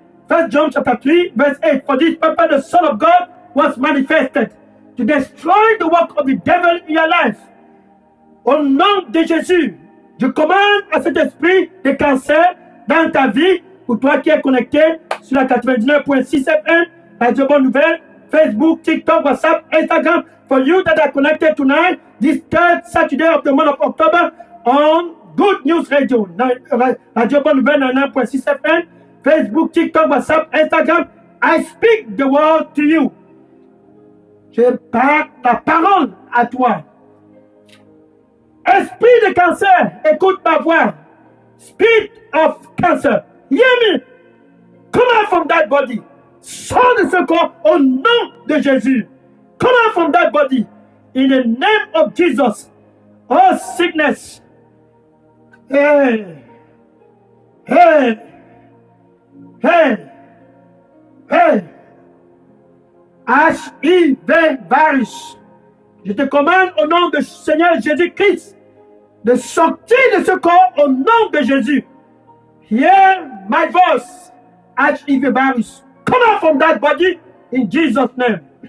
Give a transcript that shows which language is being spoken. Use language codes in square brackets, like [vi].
[en] 1 John chapter 3, verse 8. For this purpose the Son of God was manifested to destroy the work of the devil in your life. [fr] Au nom de Jésus, je commande à cet esprit de cancer dans ta vie, pour toi qui es connecté sur la 99.6 FM, Radio Bonne Nouvelle, Facebook, TikTok, WhatsApp, Instagram. [en] For you that are connected tonight, this third Saturday of the month of October on Good News Radio, Radio Bonne Nouvelle 99.6 FM, Facebook, TikTok, WhatsApp, Instagram. I speak the word to you. [fr] Je parle ta parole à toi. Esprit de cancer, écoute ma voix. [en] Spirit of cancer, hear me. Come out from that body. [fr] Sors de ce corps au nom de Jésus. [en] Come out from that body. In the name of Jesus. Oh sickness. Hey. Hey. Hey. Hey. HIV virus. [fr] Je te commande au nom du Seigneur Jésus-Christ de sortir de ce corps au nom de Jésus. [en] Hear my voice. HIV virus. Come out from that body in Jesus' name.